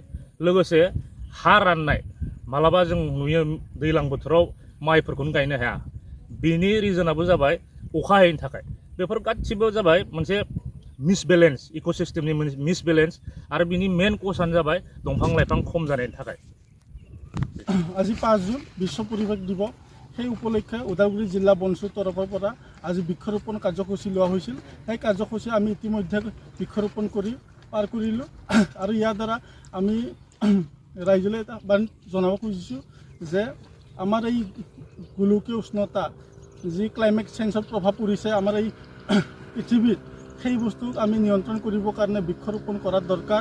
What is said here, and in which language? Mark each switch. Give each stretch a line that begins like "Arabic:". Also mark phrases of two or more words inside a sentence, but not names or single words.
Bodo: लोगोसे हा राननाय, मालाबा जों नुयो दैज्लां बोथोराव माइफोरखौनो गायनो हाया, बेनि रिजोनाबो जाबाय अखा हायैनि थाखाय। बेफोर गासिबो जाबाय मोनसे मिसबेलेन्स, इकोसिस्टेमनि मिसबेलेन्स, आरो बिनि मेन कजआनो जाबाय दंफां लाइफां खम जानायनि थाखाय।
Assamese: আজি 5 জুন বিশ্ব পৰিৱেশ দিৱস। সেই উপলক্ষে ওদালগুৰি জিলা বনচুৰ তৰফৰ পৰা আজি বৃক্ষৰোপণ কাৰ্যসূচী লোৱা হৈছিল। সেই কাৰ্যসূচী আমি ইতিমধ্যে বৃক্ষৰোপণ কৰি পাৰ কৰিলোঁ। আৰু ইয়াৰ দ্বাৰা আমি ৰাইজলৈ এটা বাৰ্তা জনাব খুজিছোঁ যে আমাৰ এই গোলকীয় উষ্ণতা যি
English: climate changeৰ
Assamese: প্ৰভাৱ পৰিছে আমাৰ এই পৃথিৱীত, সেই বস্তুক আমি নিয়ন্ত্ৰণ কৰিবৰ কাৰণে বৃক্ষৰোপণ কৰাৰ দৰকাৰ।